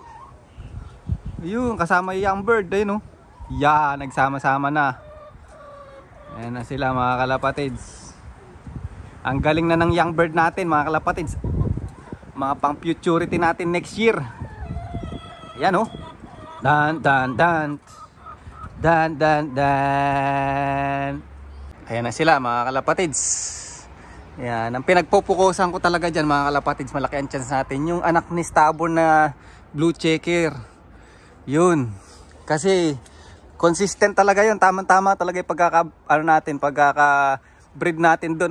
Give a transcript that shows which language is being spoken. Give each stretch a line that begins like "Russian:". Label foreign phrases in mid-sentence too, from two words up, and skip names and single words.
Filipino: Ayun, kasama yung
English: young bird.
Filipino: Ayun oh. Yan, nagsama-sama na. Ayan na sila mga kalapatids. Ang galing na ng
English: young bird
Filipino: natin mga kalapatids. Mga pang futurity natin
English: next year.
Filipino: Ayan oh. Dan dan dan. Dan dan dan. Ayan na sila mga kalapatids. Ayan, ang pinagpupukusan ko talaga dyan mga kalapatids, malaki ang chance natin. Yung anak ni Stabo na
English: blue checker.
Filipino: Yun. Kasi consistent talaga yun. Tama-tama talaga yung pagkaka-breed natin doon.